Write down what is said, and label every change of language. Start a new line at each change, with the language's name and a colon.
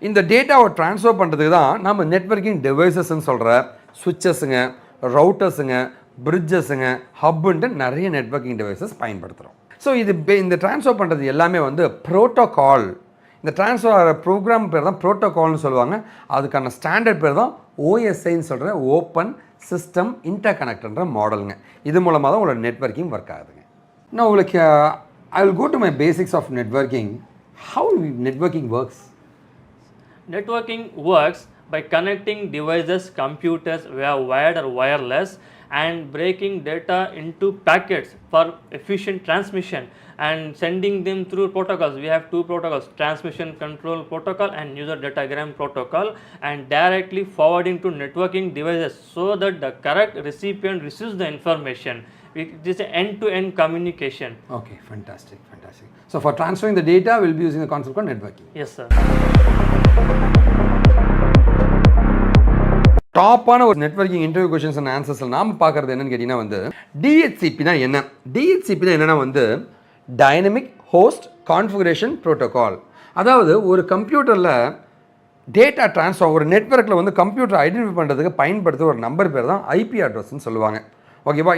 Tamil: இந்த டேட்டாவை ட்ரான்ஸ்ஃபர் பண்ணுறதுக்கு தான் நம்ம நெட்வொர்க்கிங் டிவைசஸ்ன்னு சொல்கிற சுவிட்சஸுங்க, ரவுட்டர்ஸுங்க, பிரிட்ஜஸுங்க, ஹப்புன்ட்டு நிறைய நெட்வொர்க்கிங் டிவைசஸ் பயன்படுத்துகிறோம். ஸோ இந்த ட்ரான்ஸ்ஃபர் பண்ணுறது எல்லாமே வந்து ப்ரோட்டோகால். இந்த ட்ரான்ஸ்ஃபர் ஆகிற ப்ரோக்ராம் பேர் தான் ப்ரோட்டோகால்னு சொல்லுவாங்க. அதுக்கான ஸ்டாண்டர்ட் பேர் தான் ஓஎஸ்ஐன்னு சொல்கிற ஓப்பன் சிஸ்டம் இன்டர் கனெக்டர்ன்ற மாடலுங்க. இது மூலமாக தான் உங்களோட நெட்வொர்க்கிங் ஒர்க் ஆகுதுங்க. நான் உங்களுக்கு
English: I will go to my basics of networking. How networking works? Networking works by connecting devices, computers via wired or wireless and breaking data into packets for efficient transmission and sending them through protocols. We have two protocols, transmission control protocol and user datagram protocol, and directly forwarding to networking devices so that the correct recipient receives the information. It is an end-to-end communication. Okay, fantastic. So for transferring the data, we'll be using the concept called networking. Yes, sir.
Tamil: டாப்பான ஒரு networking interview
English: questions and ஆன்சர்ஸில்
Tamil: நாம் பார்க்குறது என்னன்னு கேட்டிங்கன்னா வந்து டிஹெச்சிபினா என்ன? டிஹெச்சிபினா என்னென்னா வந்து dynamic host configuration protocol. அதாவது ஒரு கம்ப்யூட்டரில் டேட்டா ட்ரான்ஸ்ஃபர் ஒரு நெட்வொர்க்கில் வந்து கம்ப்யூட்டர் ஐடென்டிஃபை பண்ணுறதுக்கு பயன்படுத்த ஒரு நம்பர் பேர் தான் ஐபி அட்ரஸ்ன்னு சொல்லுவாங்க. ஓகேவா?